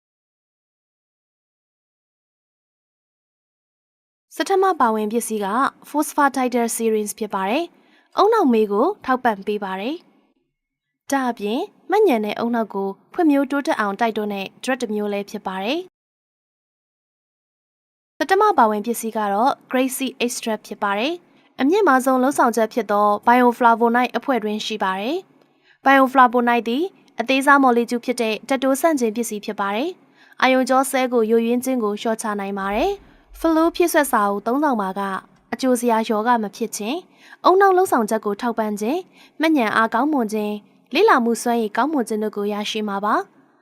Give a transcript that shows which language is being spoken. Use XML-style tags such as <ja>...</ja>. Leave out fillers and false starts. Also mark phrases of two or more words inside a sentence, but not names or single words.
<my>။စထမပါဝင်ပစ္စည်းက phosphatidylserine ဖြစ်ပါတယ်။အုံနောက်မေးကိုထောက်ပံ့ပေးပါတယ်။ဒါအပြင်မှတ်ဉဏ်နဲ့အုံနောက်ကိုဖွံ့ဖြိုးတိုးတက်အောင်တိုက်တွန်းတဲ့ drug တစ်မျိုးလည်းဖြစ်ပါတယ်။ ပထမပါဝင်ပစ္စည်းကတော့</my> <en>grape seed extract</en> <my>ဖြစ်ပါတယ်။အမြင့်မားဆုံးလှုံ့ဆော်ချက်ဖြစ်သော bioflavonoid အဖွဲ့တွင်ရှိပါတယ်။ bioflavonoid သည်အသေးစားမော်လီကျူးဖြစ်တဲ့ဓာတ်တိုးဆန့်ကျင်ပစ္စည်းဖြစ်ပါတယ်။အာယုံကြောဆဲကိုယိုယွင်းခြင်းကိုလျှော့ချနိုင်ပါတယ်။ flow ဖြည့်ဆွက်စာအုပ်သုံးဆောင်ပါကအကျိုးစရာယောဂမဖြစ်ခြင်းအုံနောက်လှုံ့ဆော်ချက်ကိုထောက်ပံ့ခြင်းမှတ်ဉဏ်အားကောင်းမွန်ခြင်းလေ့လာမှုစွမ်းရည်ကောင်းမွန်ခြင်းတို့ကိုရရှိမှာပါ။</my>